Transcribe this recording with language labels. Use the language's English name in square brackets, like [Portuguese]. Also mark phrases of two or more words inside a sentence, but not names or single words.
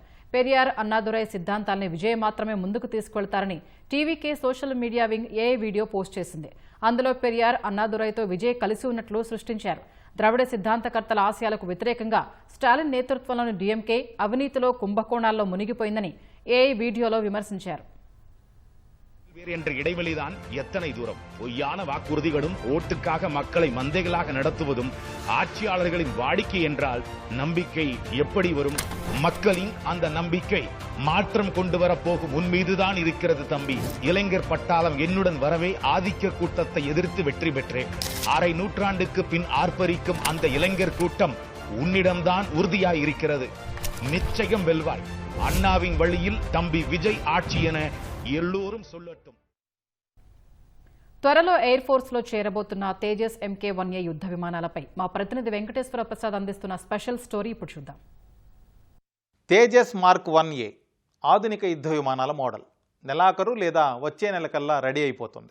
[Telugu] పెరియార్ అన్నాదురై సిద్ధాంతాల్ని విజయ్ మాత్రమే ముందుకు తీసుకువెళ్తారని టీవీకే సోషల్ మీడియా వింగ్ ఏఐ వీడియో పోస్ట్ చేసింది. అందులో పెరియార్ అన్నాదురైతో విజయ్ కలిసి ఉన్నట్లు సృష్టించారు. ద్రవిడ సిద్ధాంతకర్తల ఆశయాలకు వ్యతిరేకంగా స్టాలిన్ నేతృత్వంలోని డీఎంకే అవినీతిలో కుంభకోణాల్లో మునిగిపోయిందని ఏఐ వీడియోలో విమర్శించారు. [Tamil] என்ற இடைவெளிதான் எத்தனை தூரம்? பொய்யான வாக்குறுதிகளும் ஓட்டுக்காக மக்களை மந்தைகளாக நடத்துவதும் ஆட்சியாளர்களின் வாடிக்கை என்றால் நம்பிக்கை எப்படி வரும்? மக்களின் அந்த நம்பிக்கை மாற்றம் கொண்டு வரப்போகும் உன் மீதுதான் இருக்கிறது தம்பி. இளைஞர் பட்டாளம் என்னுடன் வரவே ஆதிக்க கூட்டத்தை எதிர்த்து வெற்றி பெற்றேன். அரை நூற்றாண்டுக்கு பின் ஆர்ப்பரிக்கும் அந்த இளைஞர் கூட்டம் உன்னிடம்தான் உறுதியாய் இருக்கிறது. நிச்சயம் வெல்வாய். அண்ணாவின் வழியில் தம்பி விஜய் ஆட்சி என எல்லோரும் சொல்லட்டும். [Telugu] త్వరలో ఎయిర్ ఫోర్స్లో చేరబోతున్న తేజస్ MK-1A యుద్ధ విమానాలపై మా ప్రతినిధి వెంకటేశ్వర ప్రసాద్ అందిస్తున్న స్పెషల్ స్టోరీ ఇప్పుడు చూద్దాం. తేజస్ మార్క్ 1A ఆధునిక యుద్ధ విమానాల మోడల్ నెలాఖరు లేదా వచ్చే నెలకల్లా రెడీ అయిపోతుంది.